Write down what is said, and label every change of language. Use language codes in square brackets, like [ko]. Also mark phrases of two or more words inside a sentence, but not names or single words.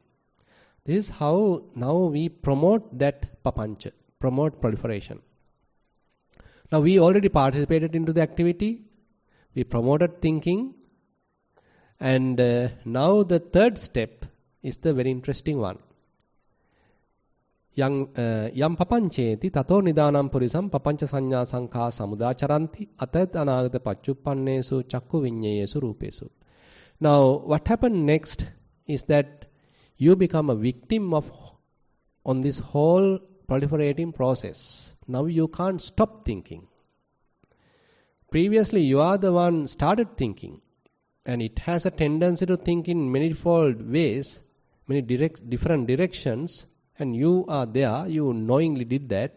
[en] This is how now we promote that papancha, promote proliferation. Now we already participated into the activity. We promoted thinking. And now the third step is the very interesting one. [pi] Yam papancheti tato nidanam purisam papancha sanya sankha samudacharanti atat anagata pachuppannesu chakku vinyeyesu rupesu. [en] Now what happened next is that you become a victim on this whole proliferating process. Now you can't stop thinking. Previously you are the one started thinking, and it has a tendency to think in manifold ways, many different directions, and you are there, you knowingly did that.